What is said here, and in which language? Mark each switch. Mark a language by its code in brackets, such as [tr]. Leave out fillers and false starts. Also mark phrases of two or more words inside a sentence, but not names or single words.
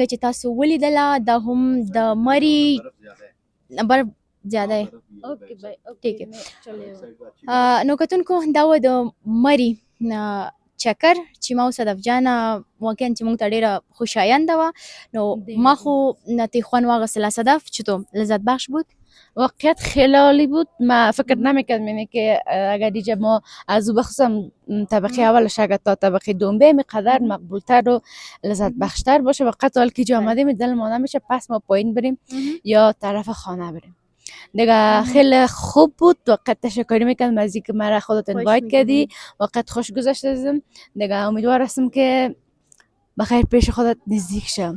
[ps] چې تاسو ولیدله دا هم د مری برف [ur] زیاده ہے اوکے بھائی ٹھیک ہے [ps] نو کتونکو دا و د مری چکر چې ما او صدف جانه واقعا چې مونږ ته ډیره خوشاینده وه نو ما خو نتی خوان واغستله صدف [fa] چطور لذت بخش بود واقعیت خیلی عالی بود ما فکر نمیکردم اینه که اگر دیگه ما از او بخصوصا طبقه اولش اگر تا طبقه دوم بریم قدر مقبولتر و لذت بخشتر باشه وقت حال که جا آمدیم دل ما نمیشه پس ما پایین بریم یا طرف خانه بریم دیگه خیلی خوب بود وقت تشکری میکنم از اینکه مرا خودت اینوایت کردی وقت خوش گذشت ازم دیگه امیدوار هستم که بخیر پیش خودت نزدیک شم